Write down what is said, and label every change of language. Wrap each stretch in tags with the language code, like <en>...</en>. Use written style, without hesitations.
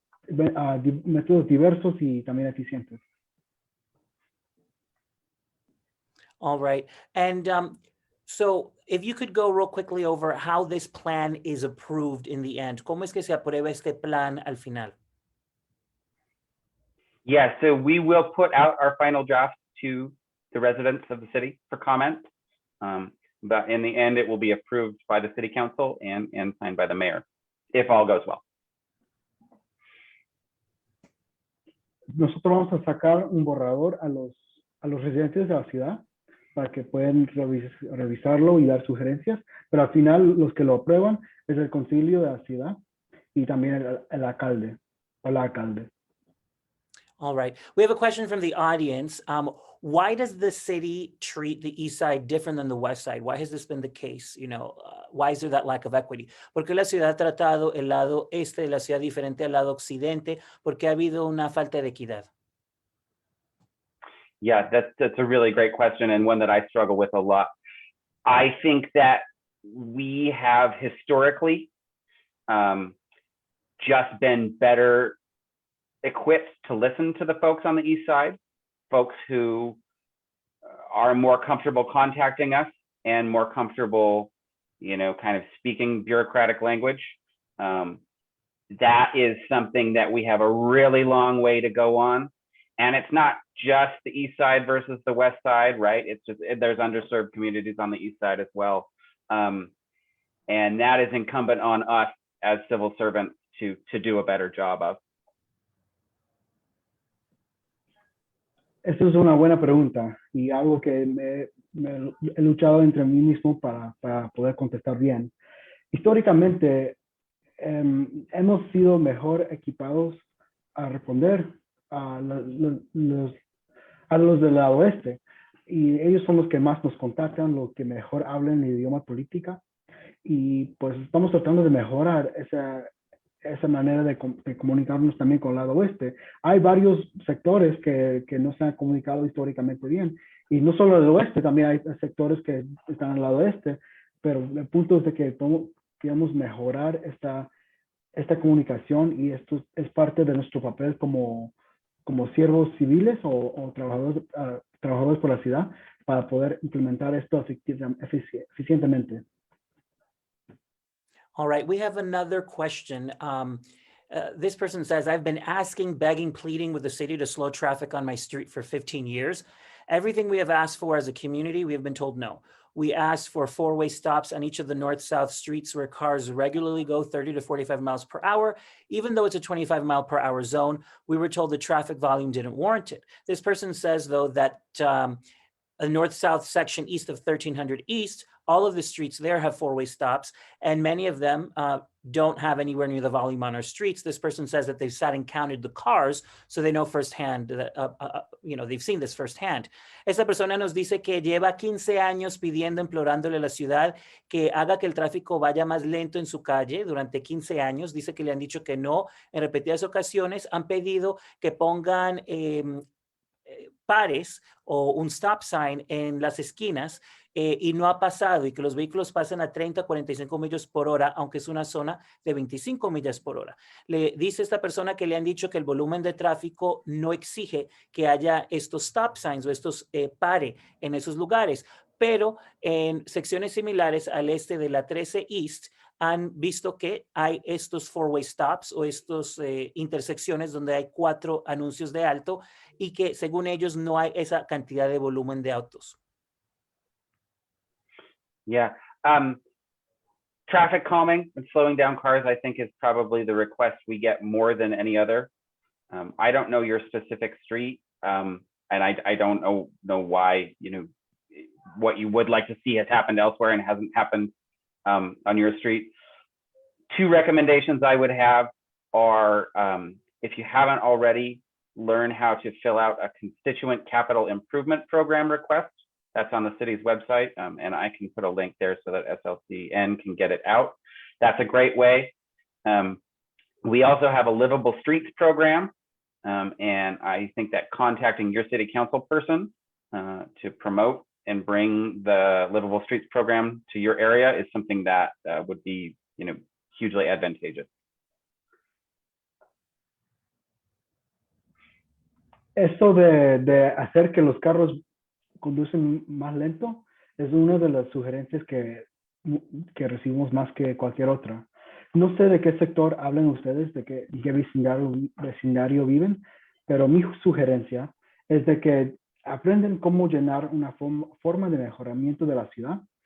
<es>Métodos diversos y también eficientes.</es> <en>All right. And so if you could go real quickly over how this plan is approved in the end.</en> <es>¿Cómo es que se aprueba este plan al final?</es> <en>Yeah, so we will put out our final draft to the residents of the city for comment. But in the end, it will be approved by the city council and signed by the mayor, if all goes well.</en> <es>Nosotros vamos a sacar un borrador a los residentes de la ciudad para que puedan revisarlo y dar sugerencias, pero al final los que lo aprueban es el concilio de la ciudad y también el alcalde o la alcalde.</es> <en>All right. We have a question from the audience. Why does the city treat the east side different than the west side? Why has this been the case? Why is there that lack of equity?</en> <es>¿Por qué la ciudad ha tratado el lado este de la ciudad diferente al lado occidente? ¿Por qué ha habido una falta de equidad?</es> <en>Yeah, that's a really great question and one that I struggle with a lot. I think that we have historically just been better equipped to listen to the folks on the east side, folks who are more comfortable contacting us and more comfortable, kind of speaking bureaucratic language. That is something that we have a really long way to go on. And it's not just the east side versus the west side, right? It's just, there's underserved communities on the east side as well. And that is incumbent on us as civil servants to do a better job of.</en> <es>Esa es una buena pregunta y algo que me he luchado entre mí mismo para poder contestar bien. Históricamente, hemos sido mejor equipados a responder a los del lado oeste y ellos son los que más nos contactan, los que mejor hablan el idioma política y pues estamos tratando de mejorar esa manera de comunicarnos también con el lado oeste. Hay varios sectores que no se han comunicado históricamente bien y no solo del oeste, también hay sectores que están al lado este, pero el punto es de que queremos mejorar esta comunicación y esto es parte de nuestro papel como siervos civiles o trabajadores por la ciudad para poder implementar esto eficientemente.</es> <en>All right, we have another question. This person says, I've been asking, begging, pleading with the city to slow traffic on my street for 15 years. Everything we have asked for as a community, we have been told no. We asked for 4-way stops on each of the north-south streets where cars regularly go 30 to 45 miles per hour. Even though it's a 25-mile-per-hour zone, we were told the traffic volume didn't warrant it. This person says, though, that a north-south section east of 1300 East, all of the streets there have 4-way stops, and many of them don't have anywhere near the volume on our streets. This person says that they've sat and counted the cars, so they know firsthand that, they've seen this firsthand.</en> <es>Esta persona nos dice que lleva 15 años pidiendo, implorándole a la ciudad que haga que el tráfico vaya más lento en su calle durante 15 años. Dice que le han dicho que no en repetidas ocasiones. Han pedido que pongan pares o un stop sign en las esquinas y no ha pasado, y que los vehículos pasen a 30, 45 millas por hora, aunque es una zona de 25 millas por hora. Le dice esta persona que le han dicho que el volumen de tráfico no exige que haya estos stop signs o estos pare en esos lugares, pero en secciones similares al este de la 13 East han visto que hay estos four-way stops o estos intersecciones donde hay 4 anuncios de alto y que según ellos no hay esa cantidad de volumen de autos.</es> <en>Yeah. Traffic calming and slowing down cars, I think, is probably the request we get more than any other. I don't know your specific street, and I don't know why, what you would like to see has happened elsewhere and hasn't happened on your street. 2 recommendations I would have are, if you haven't already, learn how to fill out a constituent capital improvement program request. That's on the city's website, and I can put a link there so that SLCN can get it out. That's a great way. We also have a livable streets program, and I think that contacting your city council person to promote and bring the livable streets program to your area is something that would be, hugely advantageous.</en> <es>Esto de hacer que los carros conducen más lento es una de las sugerencias que recibimos más que cualquier otra. No sé de qué sector hablan ustedes, de qué vecindario viven, pero mi sugerencia es de que aprenden cómo llenar una forma de mejoramiento de la ciudad.</es>